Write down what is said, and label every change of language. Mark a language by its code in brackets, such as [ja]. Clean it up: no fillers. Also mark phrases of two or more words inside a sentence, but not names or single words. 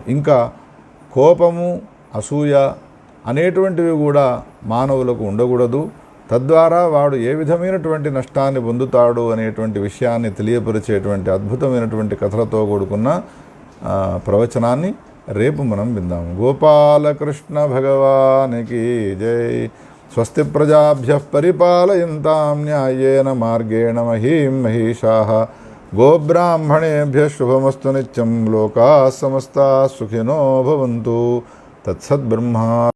[te] ఇంకా కోపము, అసూయ అనేటువంటివి కూడా మానవులకు ఉండకూడదు. తద్వారా వాడు ఏ విధమైనటువంటి నష్టాన్ని పొందుతాడు అనేటువంటి విషయాన్ని తెలియపరిచేటువంటి అద్భుతమైనటువంటి కథలతో కూడుకున్న ప్రవచనాన్ని రేపు మనం విందాము. గోపాలకృష్ణ భగవానికి జై. [sa] స్వస్తి ప్రజాభ్యః పరిపాలయంతాం న్యాయేన మార్గేణ మహీం మహిషాః. గోబ్రాహ్మణేభ్యः శుభమస్తు నిత్యం. లోకాः సమస్తాः సుఖినో భవంతు. తత్సద్బ్రహ్మ.